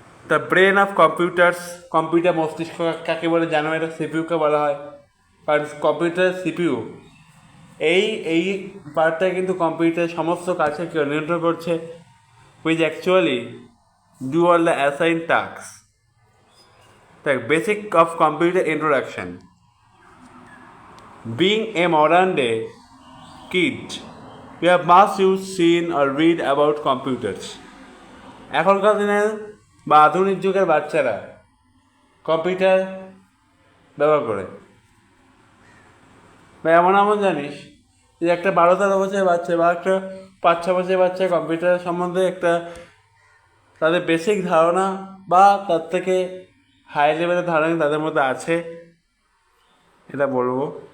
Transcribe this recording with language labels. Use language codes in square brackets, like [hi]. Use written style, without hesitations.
[en] the brain of computers, [bn] computer মস্তিষ্ক কাকে বলে জানো? এটা সিপিইউকে বলা হয়, কারণ কম্পিউটার সিপিইউ এই পার্টটা কিন্তু কম্পিউটারের সমস্ত কাজকে নিয়ন্ত্রণ করছে, [en] which actually do all the assigned tasks. The basic of computer introduction. Being a modern day kid, we have must use, seen or read about computers. [bn] এখনকার দিনের বা আধুনিক যুগের বাচ্চারা কম্পিউটার ব্যবহার করে, বা এমন এমন জানিস যে একটা 12-13 বছরের বাচ্চা বা একটা 5-6 বছরের বাচ্চা কম্পিউটার সম্বন্ধে একটা তাদের বেসিক ধারণা বা তার থেকে হাই লেভেলের ধারণা তাদের মধ্যে আছে, এটা বলবো।